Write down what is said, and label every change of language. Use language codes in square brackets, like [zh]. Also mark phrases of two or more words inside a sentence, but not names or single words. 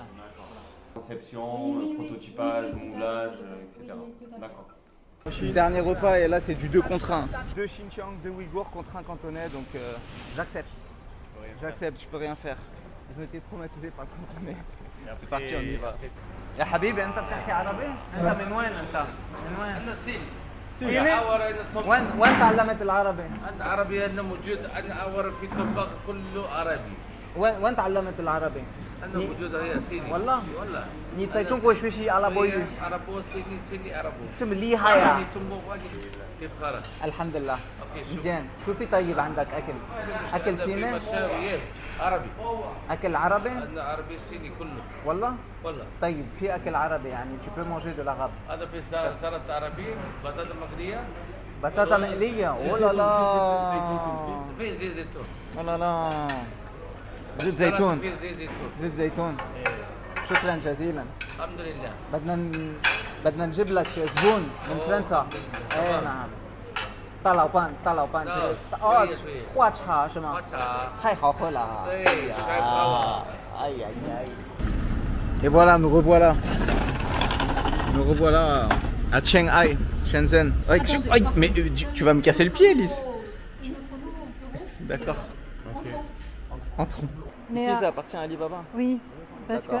[fr] Conception, prototypage, moulage, etc. D'accord. Dernier repas et là c'est du 2 contre 1. 2 Xinjiang, 2 Ouïghours contre 1 cantonais, donc j'accepte. J'accepte, je peux rien faire. Je m'étais traumatisé par le cantonais. C'est parti, on y va. [ar] يا حبيبي انت بتحكي عربي؟ انت من وين انت؟ من وين؟ وين تعلمت العربي؟ العربي أنا موجود، أنا أورد في طباخ كله عربي. وين تعلمت العربي؟ أنا موجود هي صيني. والله؟ والله. [zh] 你在中国学习阿拉伯语 [ar] عربو صيني صيني عربو. [zh] 这么厉害呀 [ar] كيف خارج؟ الحمد لله أوكي، شو؟ مزيان شو في طيب عندك اكل في صيني مشاوي عربي. اكل عربي أنا عربي صيني كله. والله والله. طيب في اكل عربي يعني [fr] tu peux manger de l'arabe [ar] هذا في سلطة عربي، بطاطا مقلية. بطاطا مقليه ولا لا في زيت زيتون. ولا لا زيت زيتون في زيت زيتون. زيت زيتون شكرا جزيلا الحمد لله. بدنا نجيب لك زبون من فرنسا ايه نعم [zh] 大老板这个哦花茶是吗花茶。太好喝了对，晒花了。 [fr] 哎呀呀 Et voilà, nous revoilà à Shanghai, Shenzhen. Aïe, mais tu vas me casser le pied, Lise. C'est notre nouveau bureau. D'accord. Entrons. Mais, Ici, ça appartient à Alibaba. Oui, parce que